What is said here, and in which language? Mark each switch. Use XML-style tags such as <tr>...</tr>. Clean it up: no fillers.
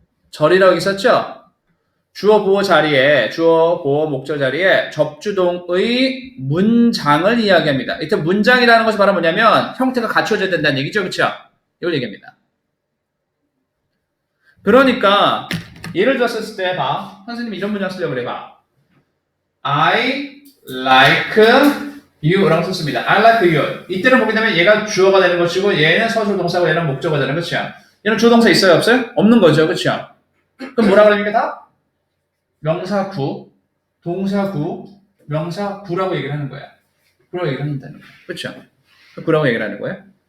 <ko>절이라고 있었죠? 주어, 보어 자리에, 주어, 보어, 목적 자리에 접주동의 문장을 이야기합니다. 이때 문장이라는 것이 바로 뭐냐면 형태가 갖춰져야 된다는 얘기죠. 그렇죠? 이걸 얘기합니다. 그러니까 예를 들었을 때 봐. 선생님이 이런 문장 쓰려고 그래 봐.</ko> <en>I like you</en> <ko>라고 썼습니다.</ko> <en>I like you.</en> <ko>이때는 보게 되면 얘가 주어가 되는 것이고 얘는 서술 동사고 얘는 목적어가 되는 거죠. 얘는 주어 동사 있어요? 없어요? 없는 거죠. 그렇죠? 그럼 뭐라 그러니까 다? 명사구, 동사구, 명사구라고 얘기를 하는 거야. 구라고 얘기를 한다는 거야. 그렇죠? 구라고 얘기를 하는 거예요.</ko>